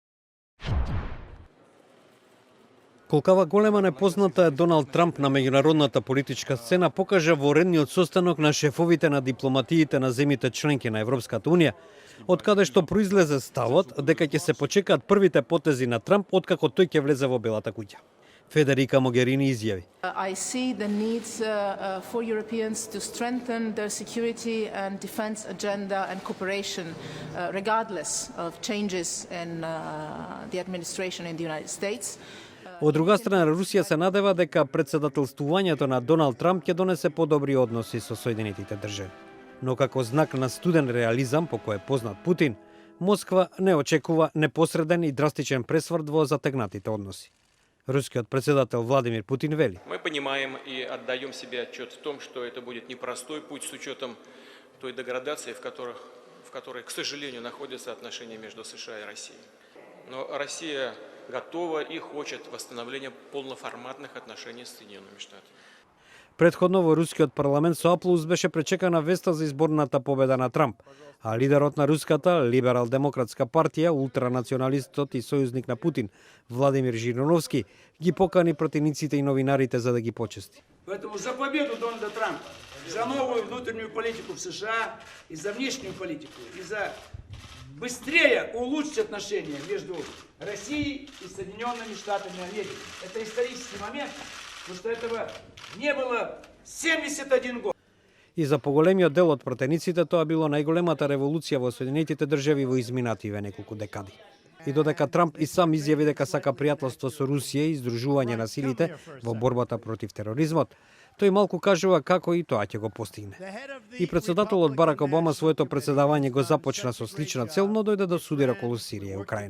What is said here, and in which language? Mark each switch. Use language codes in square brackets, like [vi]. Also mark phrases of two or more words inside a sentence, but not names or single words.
[mk] Колкава голема непозната е Доналд Трамп на меѓународната политичка сцена, покажа во редниот состанок на шефовите на дипломатиите на земите членки на Европската унија, од каде што произлезе ставот дека ќе се почекаат првите потези на Трамп откако тој ќе влезе во Белата куќа. Федерика Могерини изјави: [en] I see the needs for Europeans to strengthen their security and defense agenda and cooperation regardless of changes in the administration in the United States. [mk] Од друга страна, Русија се надева дека претседателствувањето на Доналд Трамп ќе донесе подобри односи со Соединетите држави. Но како знак на студен реализам, по кој е познат Путин, Москва не очекува непосреден и драстичен пресврт во затегнатите односи. Рускиот председател Владимир Путин вели: [ru] Мы понимаем и отдаем себе отчет в том, что это будет непростой путь с учетом той деградации, в которой, к сожалению, находятся отношения между США и Россией. Но Россия готова и хочет восстановления полноформатных отношений с Соединенными Штатами. [mk] Претходно во рускиот парламент со аплауз беше пречекана веста за изборната победа на Трамп, а лидерот на руската либерал-демократска партија, ултранационалистот и сојузник на Путин, Владимир Жириновски, ги покани пратениците и новинарите за да ги почести. [ru] Поэтому за победу Дональда Трампа, за новую внутреннюю политику в США и за внешнюю политику, и за быстрее улучшить отношения между Россией и Соединенными Штатами Америки. Это исторический момент, потому что этого не было 71 год. [mk] И за поголемиот дел од пратениците тоа било најголемата револуција во Соединетите држави во изминативе неколку декади. И додека Трамп и сам изјави дека сака пријателство со Русија и издружување на силите во борбата против тероризмот, тој малку кажува како и тоа ќе го постигне. И председателот Барак Обама своето председавање го започна со слична цел, но дојде до судир околу Сирија и Украина.